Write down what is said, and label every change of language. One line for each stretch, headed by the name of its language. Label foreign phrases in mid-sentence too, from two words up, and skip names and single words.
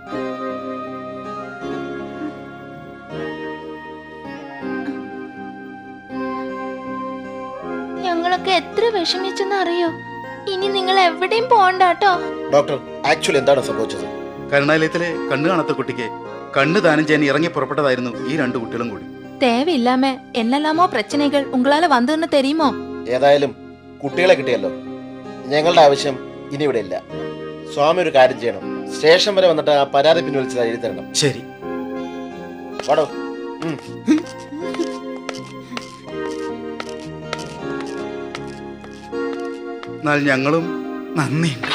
Malayalam: ഞങ്ങളൊക്കെ എത്ര വിഷമിച്ചെന്ന് അറിയോ? ഇനി നിങ്ങൾ എവിടെയും പോണ്ടാട്ടോ. ഡോക്ടർ, ആക്ച്വലി എന്താണ് സംഭവിച്ചത്? കരുണാലയത്തിലെ കണ്ണു കാണാത്ത കുട്ടിക്ക് കണ്ണ് ദാനം ചെയ്യാൻ ഇറങ്ങി പുറപ്പെട്ടതായിരുന്നു ഈ രണ്ടു കുട്ടികളും കൂടി.
Tamil: தேவையில்லாம என்னெல்லாமோ பிரச்சனைகள் உங்களால வந்துன்னு தெரியுமோ?
Malayalam: ഏതായാലും കുട്ടികളെ കിട്ടിയല്ലോ. ഞങ്ങളുടെ ആവശ്യം ഇനി ഇവിടെ ഇല്ല. സ്വാമി ഒരു കാര്യം ചെയ്യണം, സ്റ്റേഷൻ വരെ വന്നിട്ട് ആ പരാതി പിൻവലിച്ചത് എഴുതി തരണം. ശരി. വാടോ. എന്നാൽ ഞങ്ങളും നന്ദിയുണ്ട്.